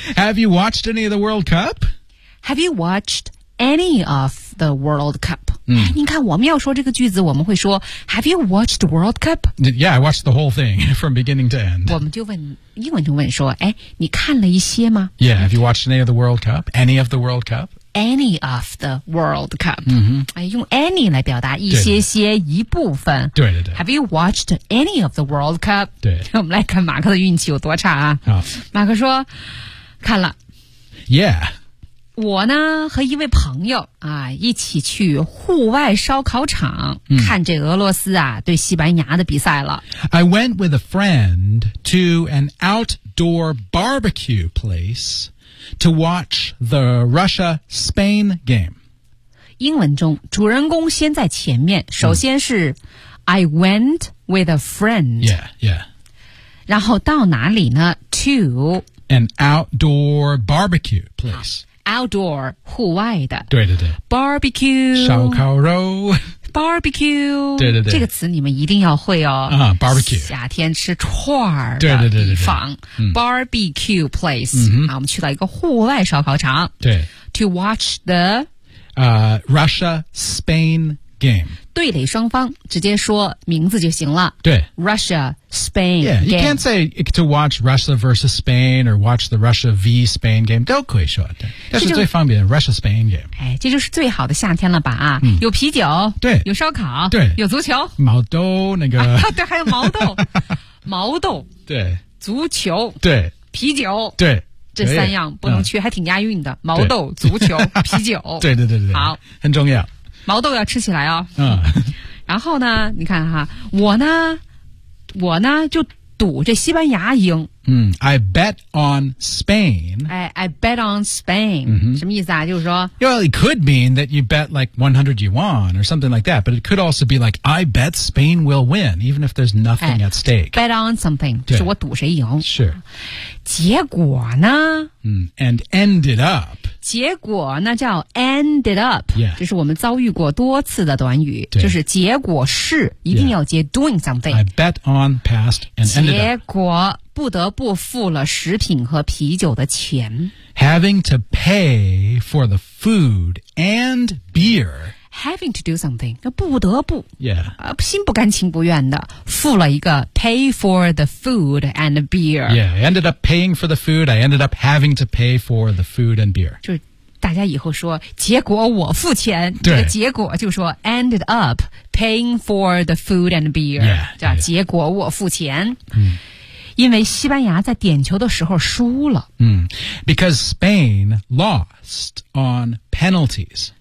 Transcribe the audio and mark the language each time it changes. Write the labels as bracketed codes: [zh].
[en] Have you watched any of the World Cup? Have you watched any of the World Cup?、嗯、 [zh] 哎，你看我们要说这个句子，我们会说 [en] Have you watched World Cup? Yeah, I watched the whole thing from beginning to end. [zh] 我们就问，英文就问说，哎，你看了一些吗 [en] ？Yeah, have you watched any of the World Cup? Any of the World Cup? Any of the World Cup、 mm-hmm. [zh] 用 any 来表达一些些一部分对对对 [en] Have you watched any of the World Cup? [zh] 对我们来看马克的运气有多差啊、 oh. 马克说看了 [en] Yeah [zh] 我呢和一位朋友啊一起去户外烧烤场、嗯、看这俄罗斯啊对西班牙的比赛了 [en] I went with a friend to an outdoor barbecue placeTo watch the Russia-Spain game. [zh] 英文中主人公先在前面首先是、mm. [en] I went with a friend. Yeah, yeah. [zh] 然后到哪里呢 To [en] An outdoor barbecue place. [zh] Outdoor, 户外的。对对对。 [en] Barbecue. [zh] 烧烤肉。 [en] Barbecue. [zh] 对对对。这个词你们一定要会哦。 [en] Barbecue. [zh] 夏天吃串儿的地方。对对对对 [en] 对。Barbecue place.、 Mm-hmm. [zh] 啊、我们去到一个户外烧烤场。对。 [en] To watch the,、 Russia-Spain game. [zh] 对垒双方直接说名字就行了。对。 [en] Russia-Spain game. Yeah, you can't say to watch Russia versus Spain or watch the Russia v Spain game. [zh] 都可以说。这是最方便的 [en] Russia-Spain game. [zh] 哎，这就是最好的夏天了吧啊、嗯、有啤酒。对。有烧烤。对。有足球。毛豆那个。啊、对还有毛豆。毛豆，对，足球，对，啤酒，对，这三样不能缺，还挺押韵的。毛豆、足球、啤酒，对对对对，好，很重要。毛豆要吃起来哦。嗯，然后呢，你看哈，我呢就赌这西班牙赢。 [en] 嗯 ，I bet on Spain. I bet on Spain.、 Mm-hmm. [zh] 什么意思啊？就是说 [en] ，Well, it could mean that you bet like 100 yuan or something like that. But it could also be like I bet Spain will win, even if there's nothing at stake. Bet on something, [zh] 就是我赌谁赢。 [en] Sure. [zh] 结果呢？ [en] 嗯 ，and ended up. [zh] 结果那叫 ended up. [en] Yeah. [zh] 这是我们遭遇过多次的短语，就是结果是一定要接 [en] doing something. I bet on past and ended up. [zh] 结果。不得不付了食品和啤酒的钱。 [en] Having to pay for the food and beer. Having to do something. 不得不。 Yeah. [zh] 心不甘情不愿的付了一个 [en] pay for the food and beer. Yeah, I ended up paying for the food. I ended up having to pay for the food and beer. [zh] 就大家以后说结果我付钱。对。这个、结果就说 [en] ended up paying for the food and beer. Yeah. [zh] 叫结果我付钱。嗯、 [en] yeah. mm. [zh] 因为西班牙在点球的时候输了。 [en] 嗯、Because Spain lost on penalties.